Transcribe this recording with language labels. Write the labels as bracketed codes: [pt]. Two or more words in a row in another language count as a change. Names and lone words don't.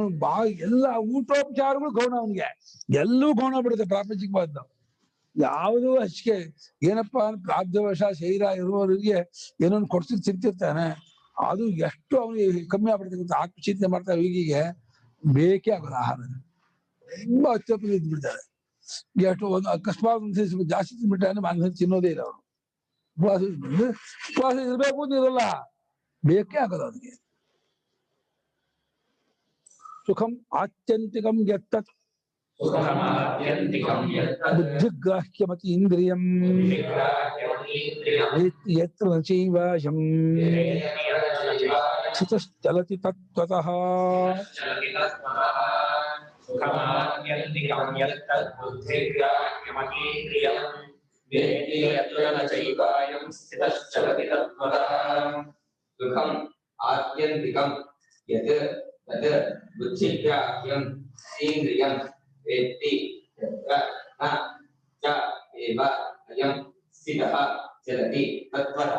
[kn] ಎಲ್ಲ ಊಟೋಪಚಾರಗಳು ಗೌಣ ಅವನಿಗೆ ಎಲ್ಲೂ ಗೌಣ ಬಿಡುತ್ತೆ ಪ್ರಾಪಂಚಿಕವಾದ ಯಾವುದೂ ಹಚ್ಚಿಕೆ ಏನಪ್ಪಾ ಪ್ರಾಬ್ಧವಶ ಶರೀರ ಇರುವವರಿಗೆ ಏನೊಂದು ಕೊಡ್ತಿದ್ ತಿಂತಿರ್ತಾನೆ ಅದು ಎಷ್ಟು ಅವನಿಗೆ ಕಮ್ಮಿ ಆಗ್ಬಿಡ್ತಕ್ಕಂಥ ಆತ್ಮಚಿಂತನೆ ಮಾಡ್ತಾ ಹೀಗೆ ಬೇಕೇ ಆಗೋದು ಆಹಾರ ತುಂಬಾ ಅತ್ಯಪ್ಪ ಇದ್ಬಿಡ್ತಾರೆ ಎಷ್ಟು ಒಂದು ಅಕಸ್ಮಾತ್ ಜಾಸ್ತಿ ತಿಂದ್ಬಿಟ್ಟಾನೆ ಮನಸ್ಸು ತಿನ್ನೋದೇ ಇಲ್ಲ ಅವರು ಉಪವಾಸ ಇರಬೇಕು ಅಂತ ಇರಲ್ಲ ಬೇಕೇ ಆಗಲ್ಲ ಅವನಿಗೆ. [sa] ಸುಖಂ ಆತ್ಯಂತಿಕಂ ಯತ್ತತ್ ಬುದ್ಧಿಗ್ರಾಹ್ಯಮತಿ ಇಂದ್ರಿಯಂ ಯತ್ರ ನ ಚೈವಾಶಂ ಸ್ಥಿತಶ್ಚಲತಿ ತತ್ವತಃ. ಸುಖಂ ಆತ್ಯಂತಿಕಂ ಯತ್ ತತ್ ಬುದ್ಧಿಗ್ರಾಹ್ಯಂ ಇಂದ್ರಿಯಂ ವೇತ್ತಿ ಯತ್ರ ನ ಚ ಏವ ಅಯಂ ಸ್ಥಿತಃ ಚಲತಿ ತತ್ವತಃ.